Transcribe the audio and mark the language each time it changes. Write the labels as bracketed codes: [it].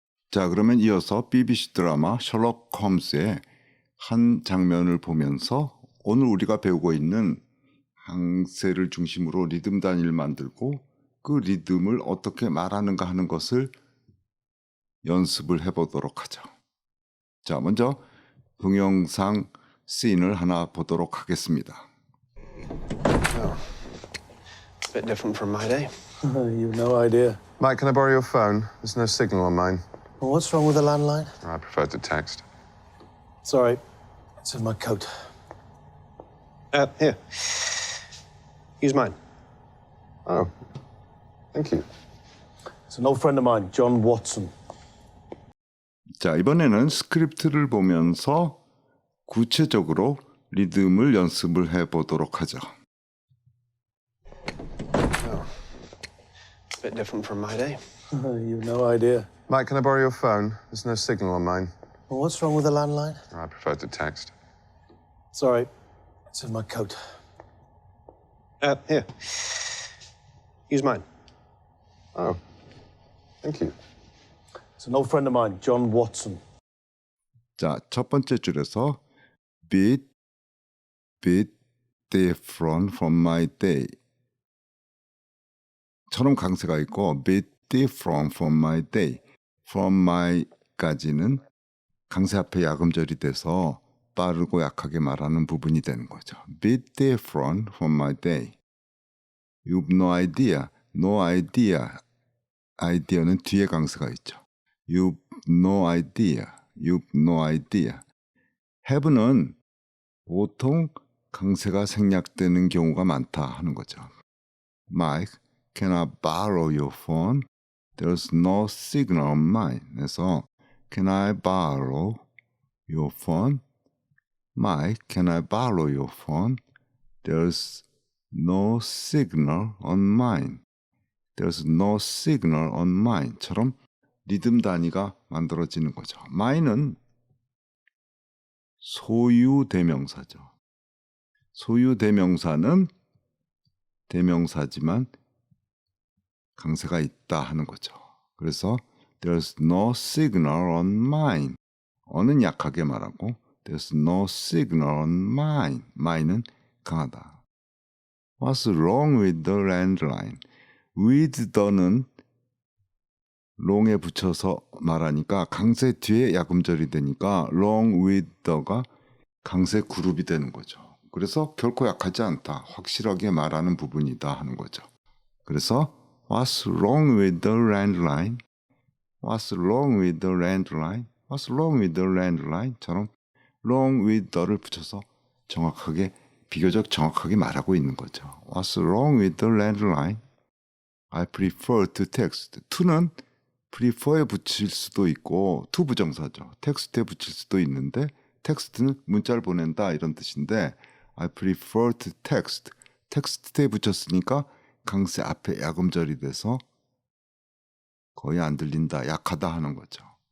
[ko] 자, 그러면 이어서 BBC 드라마 셜록 홈스의 한 장면을 보면서 오늘 우리가 배우고 있는 강세를 중심으로 리듬 단위를 만들고 그 리듬을 어떻게 말하는가 하는 것을 연습을 해보도록 하죠. 자, 먼저 동영상 씬을 하나 보도록 하겠습니다. [en] Oh, it's a bit different from my day. You've no idea. Mike, can I borrow your phone? There's no signal on mine. Well, what's wrong with the landline? I prefer to text. Sorry, it's in my coat. Here. Use mine. Oh, thank you. It's an old friend of mine, John Watson. [ko] 자, 이번에는 스크립트를 보면서 구체적으로 리듬을 연습을 해보도록 하죠. [en] Oh, it's a bit different from my day. You've no idea. Mike, can I borrow your phone? There's no signal on mine. Well, what's wrong with the landline? I prefer to text. Sorry, it's in my coat. Here. Use mine. Oh, thank you. It's an old friend of mine, John Watson. [ko] 자, 첫 번째 줄에서 [en] bit different from my day [ko] 처럼 강세가 있고 bit different [en] from my [ko] day from my까지는 강세 앞에 야금절이 돼서 빠르고 약하게 말하는 부분이 되는 거죠. [en] bit different from my day. You've no idea. no idea. [ko] idea는 뒤에 강세가 있죠. [en] You've no idea. You've no idea. [ko] have는 보통 강세가 생략되는 경우가 많다 하는 거죠. [en] Mike, can I borrow your phone? There's no signal on mine. [ko] 그래서 [en] can I borrow your phone? Mike, can I borrow your phone? There's no signal on mine. There's no signal on mine처럼 [ko] 리듬 단위가 만들어지는 거죠. mine은 소유 대명사죠. 소유 대명사는 대명사지만 강세가 있다 하는 거죠. 그래서 [en] there's no signal on mine. on은 [ko] 약하게 말하고 [en] there's no signal on mine. mine은 [ko] 강하다. [en] What's wrong with the landline? with the [ko] 는 long에 붙여서 말하니까 강세 뒤에 야금절이 되니까 [en] long with the [ko] 가 강세 그룹이 되는 거죠. 그래서 결코 약하지 않다. 확실하게 말하는 부분이다 하는 거죠. [en] 그래서 What's wrong with the landline? What's wrong with the landline? What's wrong with the landline?처럼 wrong with the를 [ko] 붙여서 정확하게 비교적 정확하게 말하고 있는 거죠. [en] What's wrong with the landline? I prefer to text. [ko] to는 prefer에 붙일 수도 있고 to 부정사죠. text에 붙일 수도 있는데 text는 문자를 보낸다 이런 뜻인데 [en] I prefer to text. [ko] text에 붙였으니까 강세 앞에 야금절이 돼서 거의 안 들린다, 약하다 하는 거죠.